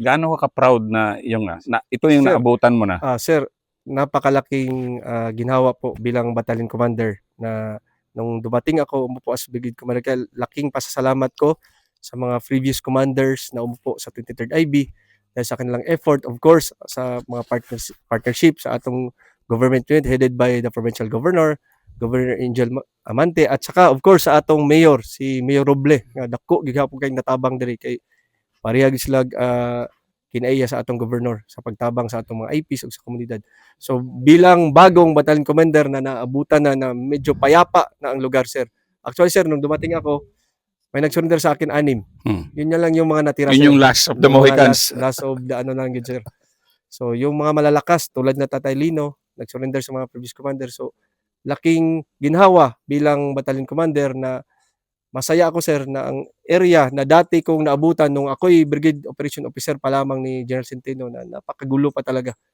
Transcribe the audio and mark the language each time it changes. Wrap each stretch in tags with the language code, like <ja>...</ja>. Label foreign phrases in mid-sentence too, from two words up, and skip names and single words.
<tl>Gaano ka proud na ito yung Sir. naabutan mo na? Sir, napakalaking ginawa po bilang</tl> <en>battalion commander</en> <tl>na nung dumating ako umupo as</tl> <en>brigade commander,</en> <tl>kaya laking pasasalamat ko sa mga</tl> <en>previous commanders</en> <tl>na umupo sa 23rd IB dahil sa kanilang effort,</tl> <en>of course,</en> <ceb>sa mga partnership sa atong</ceb> <en>government unit headed by the provincial governor,</en> <ceb>Governor Angel Amante, at saka</ceb> <en>of course</en> <ceb>sa atong mayor, si Mayor Roble, nga dako gihapon kay natabang diri kay parehag sila kinaiya sa atong governor sa pagtabang sa atong mga IPs ug sa komunidad.</ceb> <tl>So bilang bagong</tl> <en>battalion commander</en> <tl>na naabutan na medyo payapa na ang lugar sir. Actually sir, nung dumating ako, may nag-surrender sa akin 6. Hmm. Yun na lang yung mga natira Yun sir.</tl> <en>yung last of the</en> <tl>Yung mga</tl> <en>Mohicans. last of the</en> <tl>ano lang yun sir. So yung mga malalakas tulad na Tatay Lino, nag-surrender sa mga</tl> <en>previous commander.</en> <tl>So laking ginhawa bilang</tl> <en>battalion commander</en> <tl>na masaya ako sir na ang area na dati kong naabutan nung ako'y</tl> <en>brigade operation officer</en> <tl>pa lamang ni General Centeno na napakagulo pa talaga.</tl>